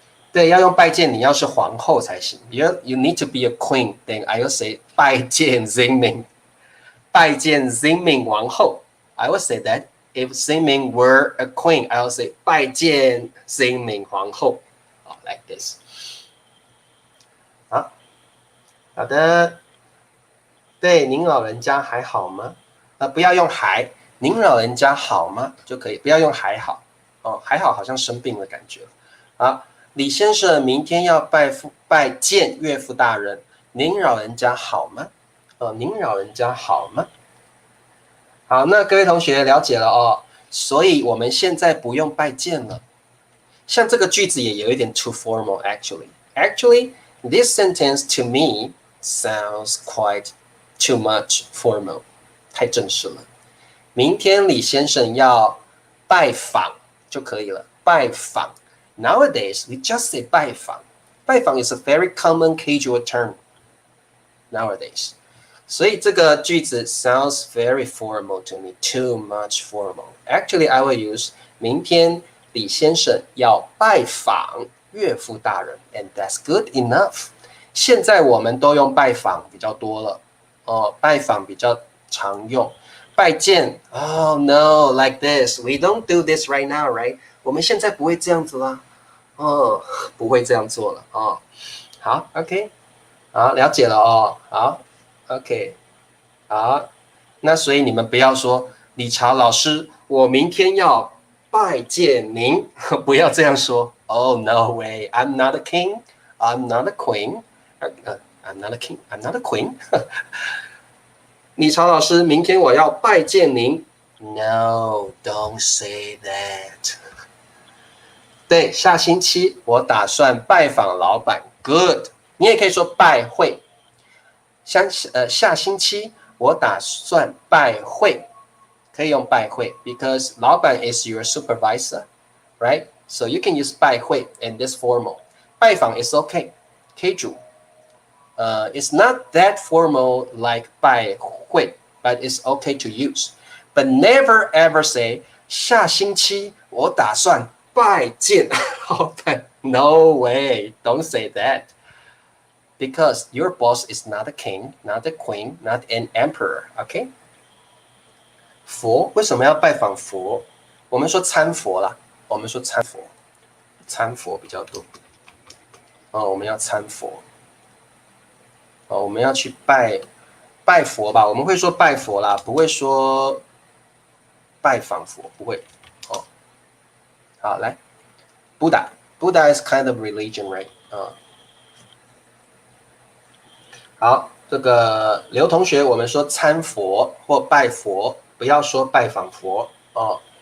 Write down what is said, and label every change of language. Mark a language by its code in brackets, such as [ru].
[zh] 对，要用拜见，你要是皇后才行。 [en] You need to be a queen. Then I will say 拜见 Xingming， 拜见 Xingming 王后。 I will say that if Xingming were a queen, I will say 拜见 Xingming 皇后。 like this。 [zh] 好的。对，您老人家还好吗？不要用还，您老人家好吗就可以，不要用还好。还好好像生病的感觉。好。李先生明天要拜见岳父大人，您老人家好吗？您老人家好吗？好，那各位同学了解了哦，所以我们现在不用拜见了。像这个句子也有一点 [en] too formal actually. Actually, this sentence to me sounds quite too much formal， [zh] 太正式了。明天李先生要拜访就可以了，拜访。 [en] Nowadays, we just say 拜访。 拜访 is a very common casual term nowadays. [zh] 所以这个句子 [en] sounds very formal to me, too much formal. Actually, I will use [zh] 明天李先生要拜访岳父大人 [en] and that's good enough. [zh] 现在我们都用拜访比较多了，拜访比较常用。 [en] 拜见 ，Oh no, like this. We don't do this right now, right? [zh] 我们现在不会这样子啦，不会这样做了哦。好 ，OK， 好，了解了哦。好 ，OK， 好，那所以你们不要说理查老师，我明天要拜见您，不要这样说。 [en] Oh no way, I'm not a king, I'm not a queen, I'm not a king, I'm not a queen [zh] 理查老师，明天我要拜见您。 [en] No, don't say that. [zh] 对，下星期我打算拜访老板。Good， 你也可以说拜会。下星期我打算拜会，可以用拜会 because 老板 [en] is your supervisor, right? So you can use 拜会 in this formal. 拜访 is okay, [zh] 可以煮。 [en] It's not that formal like 拜会 but it's okay to use. But never ever say [zh] 下星期我打算拜见老板。 [en] No way, don't say that. Because your boss is not a king, not a queen, not an emperor, okay? [zh] 佛为什么要拜访佛？我们说参佛啦，我们说参佛，参佛比较多。我们要参佛。我们要去拜佛吧，我们会说拜佛啦，不会说拜访佛，不会。 [en] 好，来 ，Buddha is kind of religion, right? [zh] 好，这个刘同学，我们说参佛或拜佛，不要说拜访佛哦。